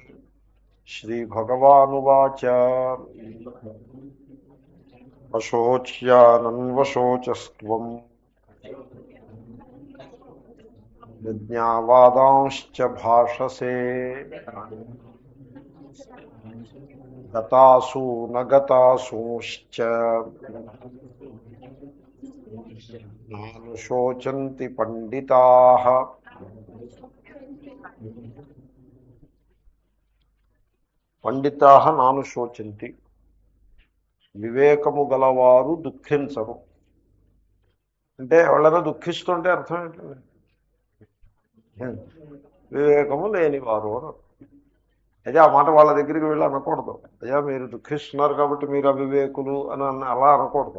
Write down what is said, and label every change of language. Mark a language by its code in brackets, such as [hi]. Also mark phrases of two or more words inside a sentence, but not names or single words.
[sa] श्रीभगवानुवाच अशोच्यानन्वशोचस्त्वं यज्ञावादांश्च भाषसे गतासु न गतासूंश्च नानुशोचन्ति पंडिताः। పండితాః నానుశోచంతి, [te] వివేకము గలవారు దుఃఖించరు. అంటే ఎవరైనా దుఃఖిస్తుంటే అర్థం ఏంటండి? వివేకము లేనివారు అని. అయితే ఆ మాట వాళ్ళ దగ్గరికి వెళ్ళి అనకూడదు. అయ్యా మీరు దుఃఖిస్తున్నారు కాబట్టి మీరు అవివేకులు అని అలా అనకూడదు.